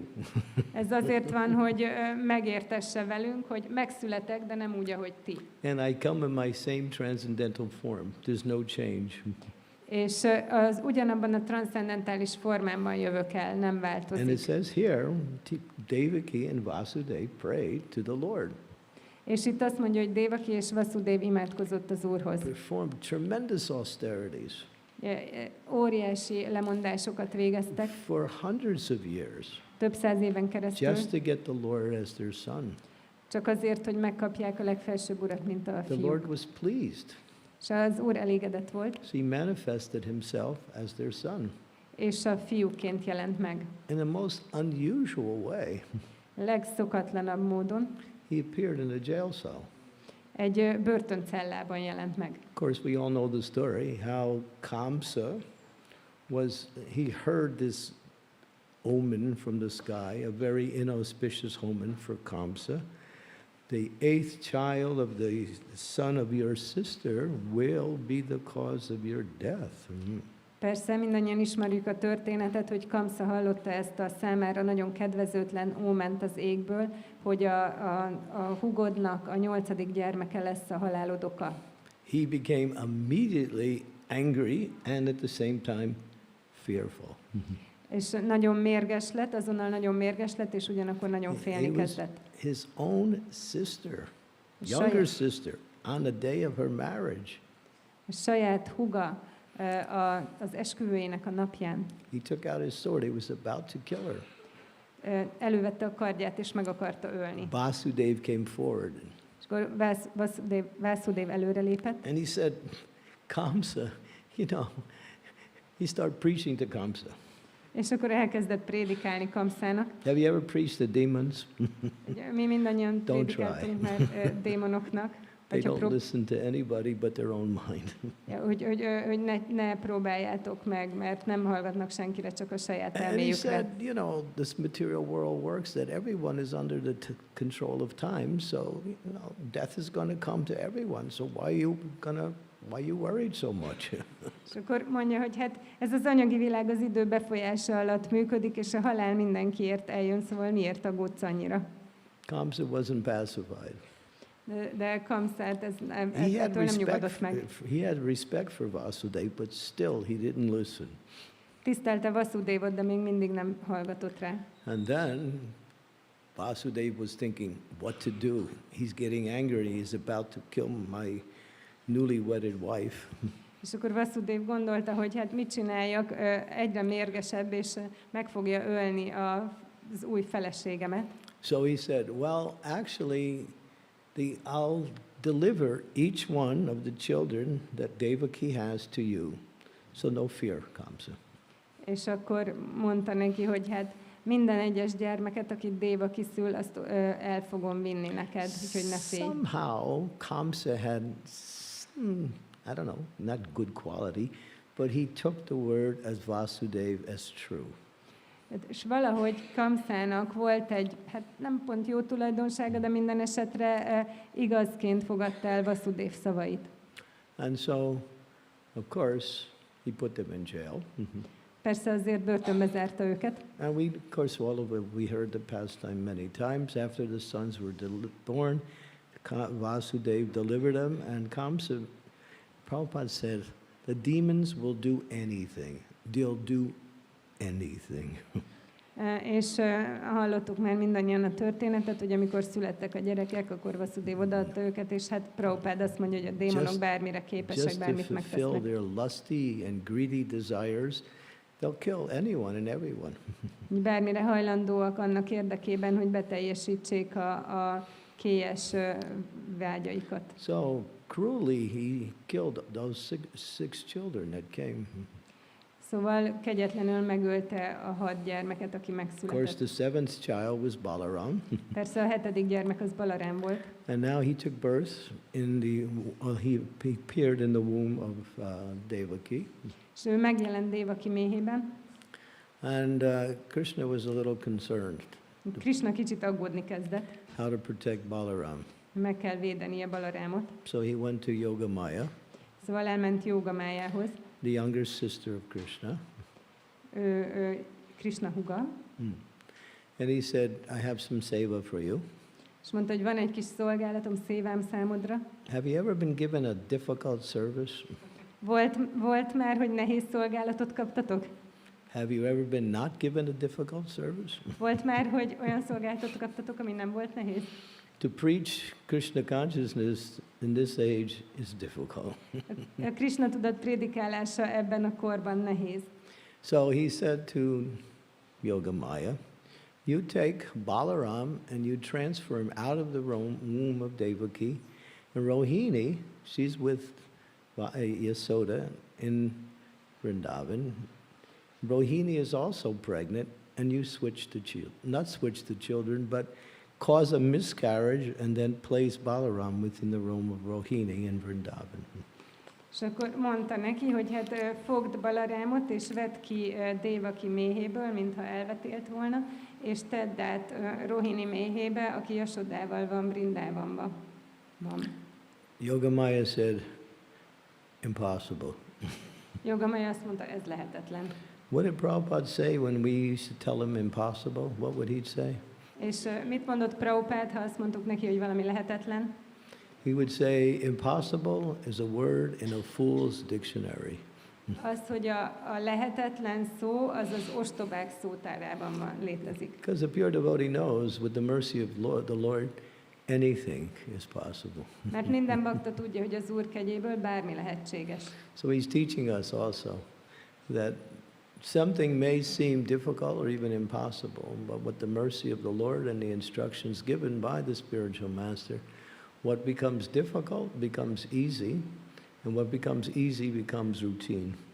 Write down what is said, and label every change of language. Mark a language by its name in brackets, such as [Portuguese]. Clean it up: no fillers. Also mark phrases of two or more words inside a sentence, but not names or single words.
[Hungarian] Ez azért van, hogy megértesse velünk, hogy megszületek, de nem úgy, ahogy ti. [English] And I come in my same transcendental form. There's no change. [Hungarian] És az ugyanabban a transzcendentális formámban jövök el, nem [English] And it [Hungarian] változik. [English] says here, Devaki and Vasudeva prayed to the Lord. [Hungarian] És itt azt mondja, hogy Devaki és Vasudeva imádkozott az Úrhoz. [English] Performed tremendous austerities [Hungarian] Óriási lemondásokat végeztek, [English] for hundreds of years, [Hungarian] több száz éven keresztül, [English] just to get the Lord as their son. [Hungarian] csak azért, hogy megkapják a legfelsőbb urat, mint a [English] The Lord [Hungarian] fiúk. [English] was pleased. [Hungarian] És az Úr elégedett volt, [English] So he manifested himself as their son [Hungarian] és a fiúként jelent meg. [English] in a most unusual way. [Hungarian] Legszokatlanabb módon [English] He appeared in a jail cell. [Hungarian] egy börtöncellában jelent meg. [English] Of course, we all know the story, how Kamsa he heard this omen from the sky, a very inauspicious omen for Kamsa, the 8th child of the son of your sister will be the cause of your death. [Hungarian] Persze mindannyian ismerjük a történetet, hogy Kamsa hallotta ezt a számára nagyon kedvezőtlen óment az égből, hogy a hugodnak a 8. gyermeke lesz a halálod oka. [English] He became immediately angry and at the same time fearful. [Hungarian] És nagyon mérges lett, azonnal nagyon mérges lett, és ugyanakkor nagyon félni kezdett. [English] His own sister, younger sister, on the day of her marriage. [Hungarian] A saját húga az esküvőjének a napján. [English] He took out his sword. He was about to kill her. [Hungarian] Elővette a kardját, és meg akarta ölni. [English] Vasudev came forward. [Hungarian] És akkor Vasudev előrelépett. [English] And he said, Kamsa, he started preaching to Kamsa. [Hungarian] És akkor elkezdett prédikálni Kamszának. [English] Have you ever preached to demons? [Hungarian] Mi mindannyian prédikáltunk már démonoknak. [English] They don't listen to anybody but their own mind. [Hungarian] Hogy ne próbáljátok meg, mert nem hallgatnak senkire, csak a saját elméjükre. [English] And he said, this material world works that everyone is under the control of time, so death is going to come to everyone. So why you worried so much? [Hungarian] És akkor mondja, hogy hát ez az anyagi világ az idő befolyása alatt működik, és a halál mindenkiért eljön, szóval miért aggódsz annyira? [English] Kamsa wasn't pacified. [Hungarian] De Kamszát ettől nem nyugodott meg. [English] He had respect for Vasudev, but still he didn't listen. [Hungarian] Tisztelte Vasudevot, de még mindig nem hallgatott rá. [English] And then Vasudev was thinking what to do. He's getting angry. He's about to kill my newly wedded wife. [Hungarian] És akkor Vasudev gondolta, hogy hát mit csináljak, egyre mérgesebb, és meg fogja ölni az új feleségemet. [English] So he said, well, actually, I'll deliver each one of the children that Devaki has to you. So no fear, Kamsa. [Hungarian] És akkor mondta neki, hogy hát minden egyes gyermeket, akit Devaki szül, azt el fogom vinni neked, úgyhogy ne félj. [English] Somehow Kamsa had, I don't know, not good quality, but he took the word as Vasudev as true. [Hungarian] És valahogy Kamszának volt egy, hát nem pont jó tulajdonsága, de minden esetre igazként fogadta el Vasudev szavait. [English] And so, of course, he put them in jail. [Hungarian] Persze azért börtönbe zárta őket. [English] And we, of course, all of it, we heard the pastime many times. After the sons were born, Vasudev delivered them, and Kamsa, Prabhupada said, the demons will do anything. They'll do anything. [Hungarian] És hallottuk már mindannyian a történetet, hogy amikor születtek a gyerekek, akkor Vasudev odaadta őket, és hát Prabhupada azt mondja, hogy a démonok bármire képesek, bármit megtesznek. [English] Just to fulfill their lusty and greedy desires, they'll kill anyone and everyone. [Hungarian] Bármire hajlandóak annak érdekében, hogy beteljesítsék a kélyes vágyaikat. [English] So cruelly he killed those six children that came. [Hungarian] Szóval kegyetlenül megölte a 6 gyermeket, aki [English] Of [Hungarian] megszületett. [English] course, the 7th child was Balaram. [Hungarian] Persze a 7. gyermek az Balarám volt. [English] And now he took birth in he appeared in the womb of Devaki. [Hungarian] És ő megjelent Devaki méhében. [English] And Krishna was a little concerned. [Hungarian] Krishna kicsit aggódni kezdett. [English] How to protect Balaram. [Hungarian] Meg kell védenie Balarámot. [English] So he went to Yogamaya, [Hungarian] Szóval elment Jogamájához. [English] the younger sister of Krishna. [Hungarian] Ő Krishna húga. [English] And he said, I have some seva for you. [Hungarian] És mondta, hogy van egy kis szolgálatom, szévám számodra. [English] Have you ever been given a difficult service? [Hungarian] Volt már, hogy nehéz szolgálatot kaptatok? [English] Have you ever been not given a difficult service? [Hungarian] Volt már, hogy olyan szolgálatot kaptatok, ami nem volt nehéz? [English] To preach Krishna consciousness in this age is difficult. [Hungarian] A Krishna tudat prédikálása ebben a korban nehéz. [English] So he said to Yogamaya, you take Balaram and you transfer him out of the womb of Devaki, and Rohini, she's with Yasoda in Vrindavan. Rohini is also pregnant, and you not switch the children, but cause a miscarriage and then place Balaram within the womb of Rohini in Vrindavan. [Hungarian] És akkor mondta neki, hogy hát fogd Balarámot, és vedd ki Devaki méhéből, mintha elvetélt volna, és tedd át Rohini méhébe, aki Jasodával van Brindávanban. [English] Yogamaya said, impossible. [Hungarian] Yogamaya azt mondta, ez lehetetlen. [English] What did Prabhupada say when we used to tell him impossible? What would he say? [Hungarian] És mit mondott Prabhupád, ha azt mondtuk neki, hogy valami lehetetlen? [English] He would say, impossible is a word in a fool's dictionary. [Hungarian] Az, hogy a lehetetlen szó, az az ostobák szótárában van, létezik. [English] Because the pure devotee knows, with the mercy of the Lord, anything is possible. [Hungarian] Mert minden bakta tudja, hogy az Úr kegyéből bármi lehetséges. [English] So he's teaching us also that something may seem difficult or even impossible, but with the mercy of the Lord and the instructions given by the spiritual master, what becomes difficult becomes easy, and what becomes easy becomes routine.